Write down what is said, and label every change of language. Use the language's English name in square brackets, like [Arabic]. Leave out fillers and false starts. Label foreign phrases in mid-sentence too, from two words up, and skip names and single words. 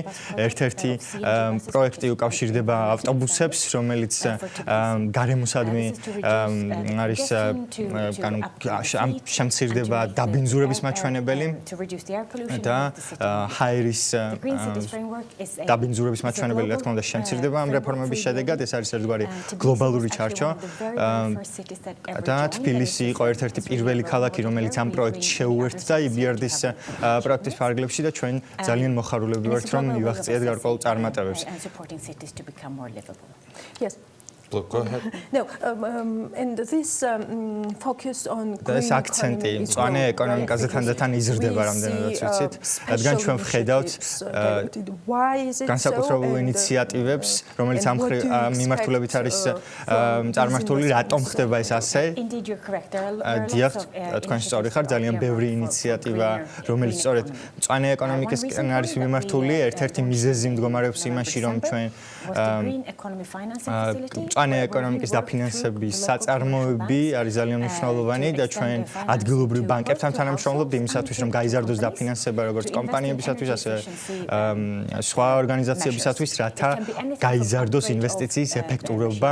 [Georgian] ერთ-ერთი პროექტი უკავშირდება ავტობუსებს, რომელიც გარემოსადმი არის შემცირდება დაბინძურების მაჩვენებელი და ჰაერის დაბინძურების მაჩვენებელი, რა თქმა უნდა, შემცირდება ამ რეფორმების შედეგად. ეს არის ერთგვარი გლობალური ჩარჩო და თბილისი იყო ერთ-ერთი პირველი ქალაქი, რომელიც ამ პროექტს შეუერთდა EBRD-ის პროექტის ფარგლებში და ჩვენ ძალიან მოხარულები ვართ, რომ მივაღწიეთ გარკვეულ წარმატებებს. [English] Look, go ahead. No, and this focus on [Georgian] green აქცენტი მწვანე ეკონომიკაზე თანდათან იზრდება რამდენადაც ვიცით, რადგან ჩვენ ვხედავთ განსაკუთრებულ ინიციატივებს, რომელიც ამ მიმართულებით არის წარმართული, რატომ ხდება ეს ასე? დიახ, თქვენ სწორი ხართ, ძალიან ბევრი ინიციატივა, რომელიც სწორედ მწვანე ეკონომიკისკენ არის მიმართული, ერთ-ერთი მიზეზი მდგომარეობს იმაში, რომ ჩვენ მწვანე ეკონომიკის დაფინანსების საწარმოები არის ძალიან მნიშვნელოვანი და ჩვენ ადგილობრივ ბანკებთან თანამშრომლობთ იმისათვის, რომ გაიზარდოს დაფინანსება როგორც კომპანიებისათვის, ასევე სხვა ორგანიზაციებისათვის, რათა გაიზარდოს ინვესტიციის ეფექტურობა.